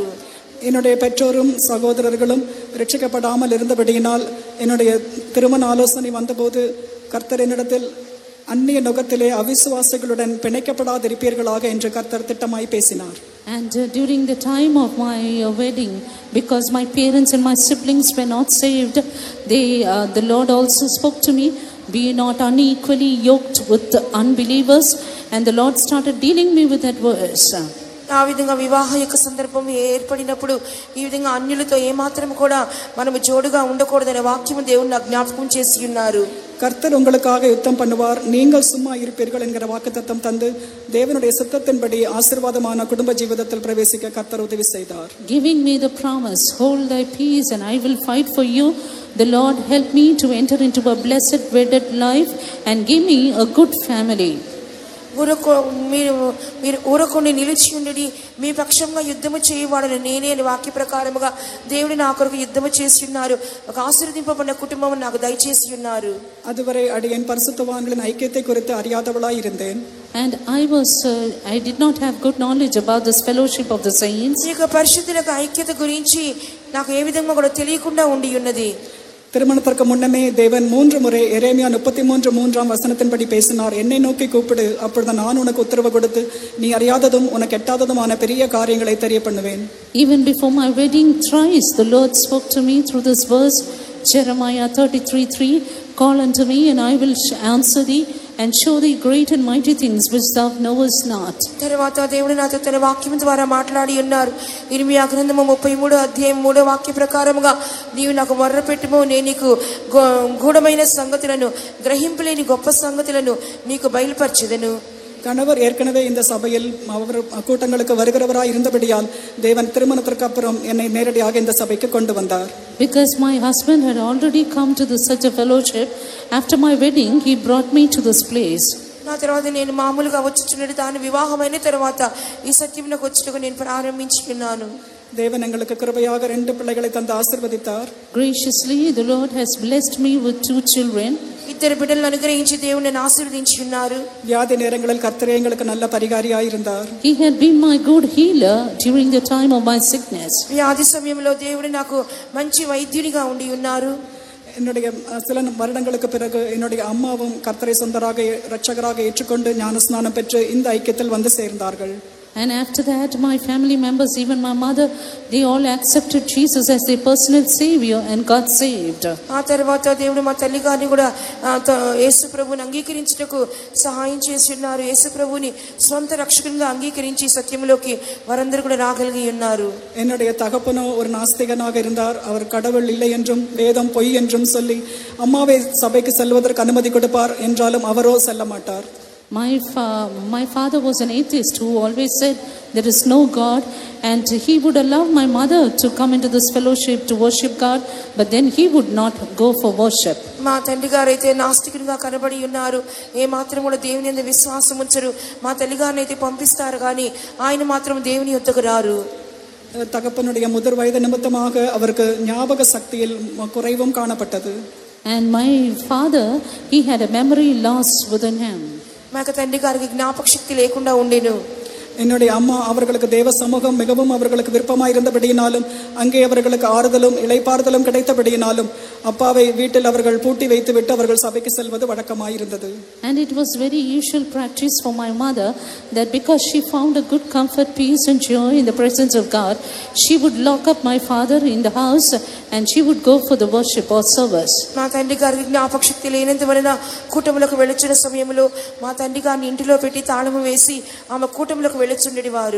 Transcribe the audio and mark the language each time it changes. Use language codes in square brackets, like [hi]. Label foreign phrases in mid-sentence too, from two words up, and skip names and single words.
[ta] என்னுடைய பெற்றோரும் சகோதரர்களும் ரட்சிக்கப்படாமல் இருந்தபடியினால் என்னுடைய திருமண ஆலோசனை வந்தபோது கர்த்தர் என்னிடத்தில் அந்நிய நுகத்திலே அவிசுவாசிகளுடன் பிணைக்கப்படாதிருப்பீர்களாக என்று கர்த்தர் திட்டமாய் பேசினார். [en] And during the time of my wedding, because my parents and my siblings were not saved, the Lord also spoke to me, be not unequally yoked with the unbelievers, and the Lord started dealing me with that verse. [te] ఆ విధంగా వివాహ యొక్క సందర్భం ఏర్పడినప్పుడు ఈ విధంగా అన్యులతో ఏమాత్రం కూడా మనము జోడుగా ఉండకూడదనే వాక్యము దేవుడు నాకు జ్ఞాపకం చేసి ఉన్నారు. [ta] கர்த்தர் உங்களுக்காக யுத்தம் பண்ணுவார், நீங்கள் சும்மா இருப்பீர்கள் என்கிற வாக்குத்தத்தம் தந்து தேவனுடைய சித்தத்தின்படி ஆசீர்வாதமான குடும்ப ஜீவிதத்தில் பிரவேசிக்க கர்த்தர் உதவி செய்தார். [en] Giving me the promise, hold thy peace and I will fight for you. The Lord helped me to enter into a blessed wedded life and give me a good family. [te] మీరు ఊరకొని నిలిచి ఉండి మీ పక్షంగా యుద్ధము చేయవాడని నేనే అని వాక్య ప్రకారముగా దేవుడు నా కొరకు యుద్ధము చేసి ఉన్నారు. ఒక ఆశీర్వదింపబడిన కుటుంబం నాకు దయచేసి ఉన్నారు. [ta] அதுவரை அடியேன் பரிசுத்தவான்களின் ஐக்கியத்தை குறித்து அறியாதவளாய் இருந்தேன். [en] And I did not have good knowledge about this fellowship of the saints. [te] ఈ యొక్క పరిశుద్ధుల ఐక్యత గురించి నాకు ఏ విధంగా కూడా తెలియకుండా ఉండి ఉన్నది. [ta] திருமணத்திற்கு முன்னமே தேவன் 3 முறை எரேமியா 33:3 வசனத்தின்படி பேசினார். என்னை நோக்கி கூப்பிடு, அப்பொழுது நான் உனக்கு உத்தரவு கொடுத்து நீ அறியாததும் உனக்கு எட்டாததுமான பெரிய காரியங்களை தெரிய பண்ணுவேன். [en] Even before my wedding, thrice the Lord spoke to me through this verse, Jeremiah 33:3, call unto me and I will answer thee and show thee great and mighty things which thou knowest not. [te] తర్వాత దేవుడు నాతో తన వాక్యం ద్వారా మాట్లాడి ఉన్నారు. ఇర్మియా గ్రంథము 33:3 వాక్య ప్రకారముగా నీవు నాకు మొర్రపెట్టుము, నేను నీకు గూఢమైన సంగతులను గ్రహింపలేని గొప్ప సంగతులను నీకు బయలుపరచెదను. [ta] கணவர் ஏற்கனவே இந்த சபையில் அவர் கூட்டங்களுக்கு வருகிறவராய் இருந்தபடியால் தேவன் திருமணத்திற்கு அப்புறம் என்னை நேரடியாக இந்த சபைக்கு கொண்டு வந்தார். [en] Because my husband had already come to such a fellowship, after my wedding he brought me to this place. [te] నా తర్వాత నేను మామూలుగా వచ్చుచున్నది దాని వివాహమైన తర్వాత ఈ సత్యమునకు వచ్చుటకు నేను ప్రారంభించి ఉన్నాను. [ta] தேவன் எங்களுக்கு கிருபையாக 2 பிள்ளைகளை தந்து ஆசீர்வதித்தார். [en] Graciously the Lord has blessed me with 2 children. [te] ఇద్దరు బిడ్డలను అనుగ్రహించి దేవుడు నన్ను ఆశీర్వదించి ఉన్నారు. [ta] వ్యాధి నేరங்களில் கர்த்தர் எங்களுக்கு நல்ல பரிகாரியாய் இருந்தார். [en] He had been my good healer during the time of my sickness. [te] వ్యాధి సమయంలో దేవుడు నాకు మంచి వైద్యునిగా ఉండి ఉన్నారు. [ta] என்னுடைய சில வருடங்களுக்கு பிறகு என்னுடைய அம்மாவும் கர்த்தரை சொந்தராக இரட்சகராக ஏற்றுக்கொண்டு ஞானஸ்நானம் பெற்று இந்த ஐக்கியத்தில் வந்து சேர்ந்தார்கள். [en] And after that, my family members, even my mother, they all accepted Jesus as their personal savior and got saved. [te] ఆ తర్వాత దేవుడు మా తల్లి గారిని కూడా యేసు ప్రభువుని అంగీకరించుటకు సహాయం చేసి ఉన్నారు. యేసు ప్రభువుని స్వంత రక్షకునిగా అంగీకరించి సత్యంలోకి వారందరూ కూడా రాగలిగి ఉన్నారు. [ta] என்னுடைய தகப்பனோ ஒரு நாஸ்திகனாக இருந்தார். அவர் கடவுள் இல்லை என்றும் வேதம் பொய் என்றும் சொல்லி அம்மாவை சபைக்கு செல்வதற்கு அனுமதி கொடுப்பார் என்றாலும் அவரோ செல்ல மாட்டார். [en] My father was an atheist who always said there is no God, and he would allow my mother to come into this fellowship to worship God, but then he would not go for worship. [te] మా తండ్రి గారు అయితే నాస్తికునిగా కనబడి ఉన్నారు. ఏ మాత్రం కూడా దేవుని యందు విశ్వాసం ఉంచరు. మా తల్లి గారిని అయితే పంపిస్తారు కానీ ఆయన మాత్రం దేవుని యొద్దకు రారు. [ta] தகப்பனுடைய முதிர் வயது நிமித்தமாக அவருக்கு ஞாபக சக்தியில் குறைவும் காணப்பட்டது. [en] And my father, he had a memory loss within him. [te] మా తండ్రి గారికి జ్ఞాపక శక్తి లేకుండా ఉండేను. [ta] என்னுடைய அம்மா அவர்களுக்கு தேவ சமூகம் மிகவும் அவர்களுக்கு விருப்பமாக இருந்தபடியினாலும் அங்கே அவர்களுக்கு ஆறுதலும் இளைப்பாறுதலும் கிடைத்தபடியினாலும் அப்பாவை வீட்டில் அவர்கள் பூட்டி வைத்துவிட்டு அவர்கள் சபைக்கு செல்வது வழக்கமாயிருந்தது. [en] And it was very usual practice for my mother that because she found a good comfort, peace and joy in the presence of God, she would lock up my father in the house and she would go for the worship or service. [te] మా తండ్రి గారికి జ్ఞాపక శక్తి లేనందువలన కూటములకు వెళ్ళొచ్చిన సమయంలో మా తండ్రి గారిని ఇంటిలో పెట్టి తాళము వేసి ఆమె కూటములకు వెళ్ళొచ్చుండేవారు.